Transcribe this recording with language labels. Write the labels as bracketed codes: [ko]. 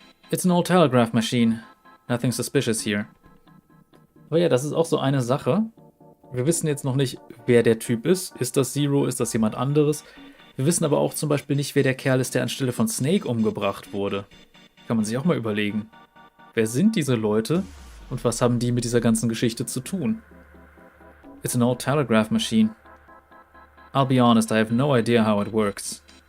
[en] It's an old telegraph machine. Nothing suspicious here. [de] Aber ja, das ist auch so eine Sache. Wir wissen jetzt noch nicht, wer der Typ ist. Ist das Zero? Ist das jemand anderes? Wir wissen aber auch zum Beispiel nicht, wer der Kerl ist, der anstelle von Snake umgebracht wurde. Kann man sich auch mal überlegen. Wer sind diese Leute und was haben die mit dieser ganzen Geschichte zu tun? [en] It's an old telegraph machine. I'll be honest, I have no idea how it works.